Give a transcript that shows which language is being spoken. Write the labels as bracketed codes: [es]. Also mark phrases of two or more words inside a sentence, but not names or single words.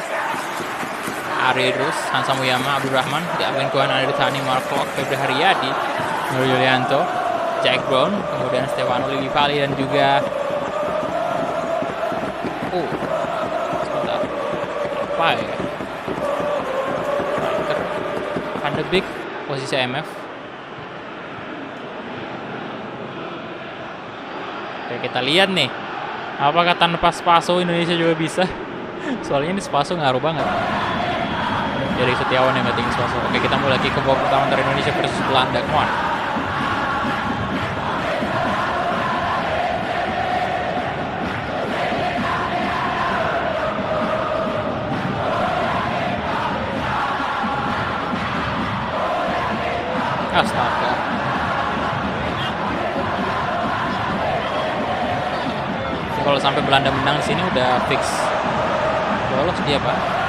[id] Ari Idrus, Hansa Muyama, Abdurrahman, Diabin Kuhan, Andri Thani, Marco, Febri Haryadi, Nur Yulianto, Jack Brown, kemudian Stefano Lillipali dan juga sebentar. Apa ya? Van de Beek, posisi MF. Oke, kita lihat nih. Apakah tanpa Spaso Indonesia juga bisa? Soalnya ini Spaso ngaruh banget. Dari Setiawan yang ngeting Spaso. Oke, kita mulai lagi ke babak pertama dari Indonesia versus Belanda. [en] Come on. [id] Astaga. Kalau sampai Belanda menang sini udah fix lolos dia, Pak.